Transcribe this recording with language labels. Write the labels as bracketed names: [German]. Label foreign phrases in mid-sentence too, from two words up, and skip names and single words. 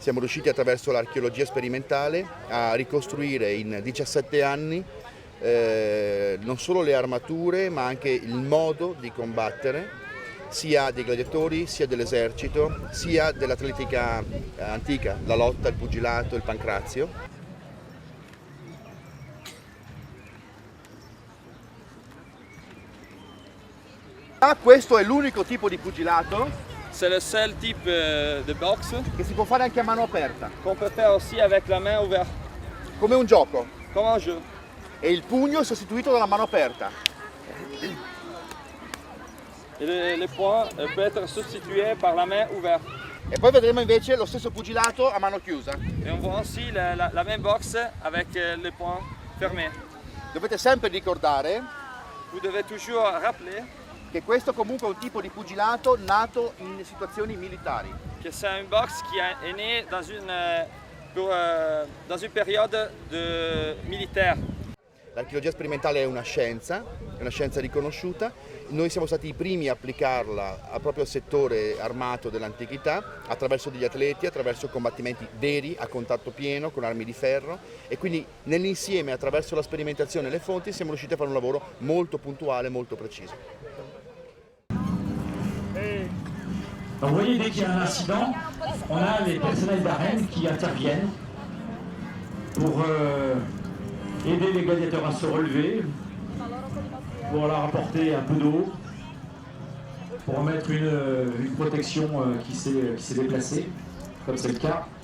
[Italian] siamo riusciti attraverso l'archeologia sperimentale a ricostruire in 17 anni non solo le armature ma anche il modo di combattere sia dei gladiatori, sia dell'esercito, sia dell'atletica antica, la lotta, il pugilato, il pancrazio. Questo è l'unico tipo di pugilato [French] C'est le seul type de boxe [Italian] che si può fare anche a mano aperta, [French] qu'on peut faire aussi avec la main ouverte, [Italian] come un gioco, [French] comme un jeu. [Italian] e il pugno è sostituito dalla mano aperta. [French] Et le poing peut être substitué par la main ouverte. [Italian] E poi vedremo invece lo stesso pugilato a mano chiusa. [French] Et on voit aussi la même boxe avec les poings fermés. [Italian] Dovete sempre ricordare [French] Vous devez toujours rappeler [Italian] che questo comunque è un tipo di pugilato nato in situazioni militari. [French] que c'est une boxe qui est née dans une période militaire. [Italian] L'archeologia sperimentale è una scienza riconosciuta. Noi siamo stati i primi a applicarla proprio al settore armato dell'antichità attraverso degli atleti, attraverso combattimenti veri a contatto pieno con armi di ferro e quindi nell'insieme attraverso la sperimentazione e le fonti siamo riusciti a fare un lavoro molto puntuale, molto preciso. [French] Donc vous voyez, dès qu'il y a un incident, on a les personnels d'arène qui interviennent pour aider les gladiateurs à se relever, pour leur apporter un peu d'eau, pour mettre une protection qui s'est déplacée, comme c'est le cas.